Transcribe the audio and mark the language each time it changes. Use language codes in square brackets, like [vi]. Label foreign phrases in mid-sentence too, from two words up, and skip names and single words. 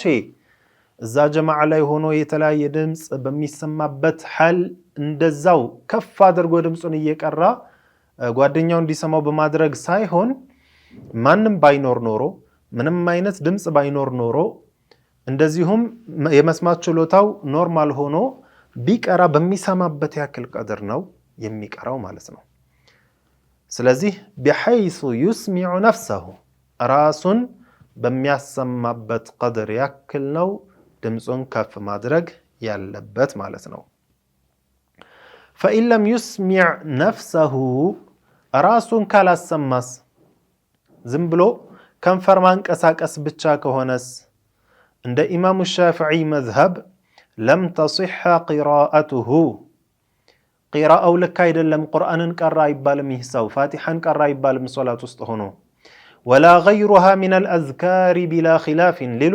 [am] እዛ ጀማዓ ላይ ሆኖ የተለያየ ድምፅ በሚሰማበት ሐል እንደዛው ከፍ አድርጎ ድምፁን እየቀራ ጓደኛው እንዲሰማው በማድረግ ሳይሆን ማንም ባይኖር ኖሮ ምንም አይነት ድምፅ ባይኖር ኖሮ እንደዚሁም የመስማት ችሎታው ኖርማል ሆኖ ቢቀራ በሚሰማበት ያክል ቀድር ነው የሚቀራው ማለት ነው። ስለዚህ [ar] بحيث يسمع نفسه [am] ራሱን በሚያሰማበት ቀድር ያክል ነው ድምጹን ከፍ ማድረግ ያለበት ማለት ነው። [ar] فإن لم يسمع نفسه [am] ራሱን ካላሰማስ ዝም ብሎ ከንፈር ማንቀሳቀስ ብቻ ከሆነስ እንደ ኢማሙ ሻፊዒ መዝሀብ [ar] لم تصح قراءته [am] ቂራአው ልክ አይደለም፣ ቁርአንን ቀራ አይባልም፣ ይህ ሰው ፋቲሐን ቀራ አይባልም ሶላት ውስጥ ሆኖ [ar] ولا غيرها من الأذكار بلا خلاف